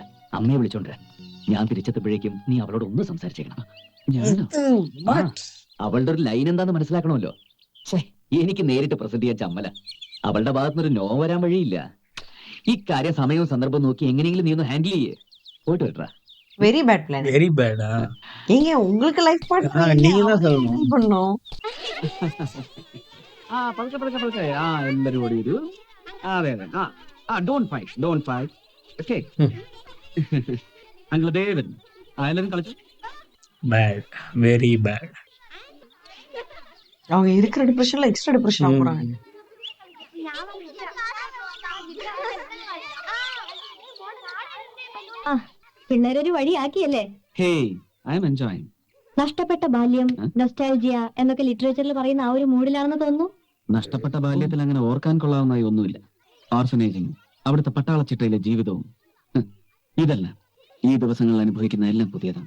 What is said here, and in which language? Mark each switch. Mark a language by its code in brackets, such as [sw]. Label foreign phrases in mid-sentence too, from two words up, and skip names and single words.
[ml] അമ്മയെ വിളിച്ചോണ്ട് ഞാൻ തിരിച്ചെത്തുമ്പോഴേക്കും നീ അവളോട് ഒന്ന് സംസാരിച്ചേക്കണം. ഞാനോ? അവളുടെ ഒരു ലൈൻ എന്താന്ന് മനസ്സിലാക്കണമല്ലോ. എനിക്ക് നേരിട്ട് പ്രസന്റ് ചെയ്യാൻ ചമ്മല. അവളുടെ ഭാഗത്തുനിന്നൊരു നോ വരാൻ വഴിയില്ല. ഇക്കാര്യം സമയവും സന്ദർഭവും നോക്കി എങ്ങനെയെങ്കിലും നീ ഒന്ന് ഹാൻഡിൽ ചെയ്യേ. പോയിട്ട് വരട്ടാ. [en] very bad plan. very bad-a? [ta] ஏங்க உங்களுக்கு [en] life partner [ta] நீங்க தான் சொல்லணும். பண்ணோம். [ml] പതുക്കെ എല്ലാരും ഓടി വരൂ. അതെ അതെ. [en] don't fight. [ml] ഓക്കേ. അങ്കിൾ ദേവൻ എല്ലാരും കളിച്ചു. [en] Bad. Very bad. [ta] அவங்க இருக்கிற டிப்ரெஷன்ல [en] extra depression [ta] ஆக போறாங்க. [ml] ആ പിള്ളേരൊരു വഴിയാക്കിയല്ലേ. [en] hey, I am enjoying. [ml] നഷ്ടപ്പെട്ട ബാല്യം, നൊസ്റ്റാൾജിയ എന്നൊക്കെ ലിറ്ററേച്ചറിൽ പറയുന്ന ആ ഒരു മൂഡിലാണെന്ന് തോന്നുന്നു. നഷ്ടപ്പെട്ട ബാല്യത്തിൽ അങ്ങനെ ഓർക്കാൻ കൊള്ളാവുന്നതായി ഒന്നുമില്ല. ഓർഫനേജും അവിടുത്തെ പട്ടാളച്ചിട്ടയിലെ ജീവിതവും ഇതല്ല ഈ ദിവസങ്ങളിൽ അനുഭവിക്കുന്ന എല്ലാം പുതിയതാണ്.